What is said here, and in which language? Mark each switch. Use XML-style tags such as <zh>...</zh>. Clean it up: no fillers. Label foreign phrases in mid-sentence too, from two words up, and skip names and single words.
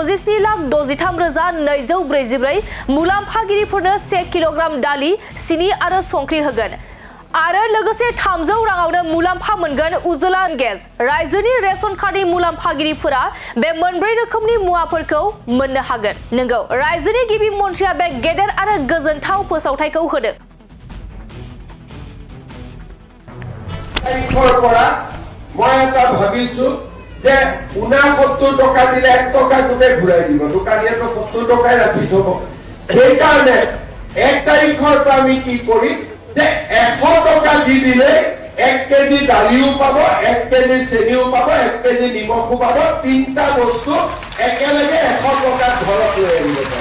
<brx>67,63,244 मुलाम्फागिरिफोर 1 किल'ग्राम दालि सिनि आरो संख्रि होगोन आरो लोगोसे 300 राङावनो मुलाम्फा मोनगोन उज्जवला गेस रायजोनि रेशन कार्डनि मुलाम्फागिरिफोरा बे मोनब्रै रोखोमनि मुवाफोरखौ मोननो हागोन नंगौ रायजोनि गिबि मन्थ्रिया बे गेदेर आरो गोजोनथाव फोसावथायखौ होदों</brx> <as>মই এটা ভাবিছো যে 69 টকা দিলে 1 টকা গুণে ঘূৰাই দিব দোকানীয়ে 70 টকাই ৰাখি থব এই কাৰণে 1 তাৰিখৰ পৰা আমি কি কৰিম যে 100 টকা দি দিলে 1 কেজি দালিও পাব 1 কেজি চেনিও পাব 1 কেজি নিমখও পাব তিনটা বস্তু একেলগে 100 টকা ঘৰত লৈ আহিব</as>